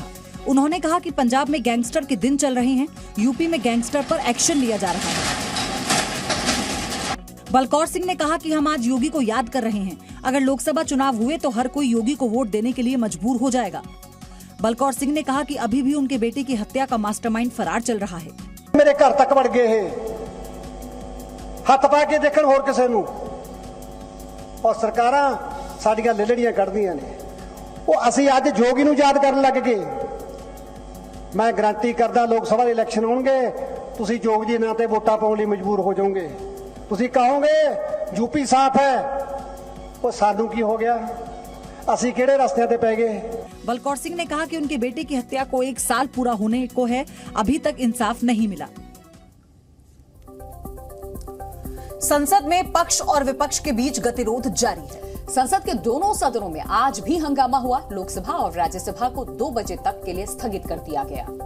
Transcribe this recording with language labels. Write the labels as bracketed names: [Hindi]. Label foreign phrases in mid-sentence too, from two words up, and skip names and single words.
[Hindi] उन्होंने कहा कि पंजाब में गैंगस्टर के दिन चल रहे हैं, यूपी में गैंगस्टर पर एक्शन लिया जा रहा है। बलकौर सिंह ने कहा कि हम आज योगी को याद कर रहे हैं। अगर लोकसभा चुनाव हुए तो हर कोई योगी को वोट देने के लिए मजबूर हो जाएगा। बलकौर सिंह ने कहा कि अभी भी उनके बेटे की हत्या का मास्टरमाइंड फरार चल रहा है। मेरे घर तक बढ़ गए हैं, [Punjabi] ਹੱਥ ਪਾ ਕੇ ਦੇਖਣ ਹੋਰ ਕਿਸੇ ਨੂੰ ਔਰ ਸਰਕਾਰਾਂ ਸਾਡੀਆਂ ਲੇਲੜੀਆਂ ਕੱਢਦੀਆਂ ਨੇ। ਉਹ ਅਸੀਂ ਅੱਜ ਜੋਗੀ ਨੂੰ ਯਾਦ ਕਰਨ ਲੱਗ ਗਏ। ਮੈਂ ਗਾਰੰਟੀ ਕਰਦਾ ਲੋਕ ਸਭਾ ਦੇ ਇਲੈਕਸ਼ਨ ਹੋਣਗੇ, ਤੁਸੀਂ ਜੋਗ ਜੀ ਨਾਂ ਤੇ ਵੋਟਾਂ ਪਾਉਣ ਲਈ ਮਜਬੂਰ ਹੋ ਜਾਓਗੇ। ਤੁਸੀਂ ਕਹੋਗੇ ਯੂਪੀ ਸਾਫ਼ ਹੈ, ਉਹ ਸਾਨੂੰ ਕੀ ਹੋ ਗਿਆ, ਅਸੀਂ ਕਿਹੜੇ ਰਸਤਿਆਂ ਤੇ ਪੈ ਗਏ। [Hindi] बलकौर सिंह ने कहा कि उनके बेटे की हत्या को 1 साल पूरा होने को है, अभी तक इंसाफ नहीं मिला। संसद में पक्ष और विपक्ष के बीच गतिरोध जारी है। संसद के दोनों सदनों में आज भी हंगामा हुआ। लोकसभा और राज्यसभा को 2 बजे तक के लिए स्थगित कर दिया गया।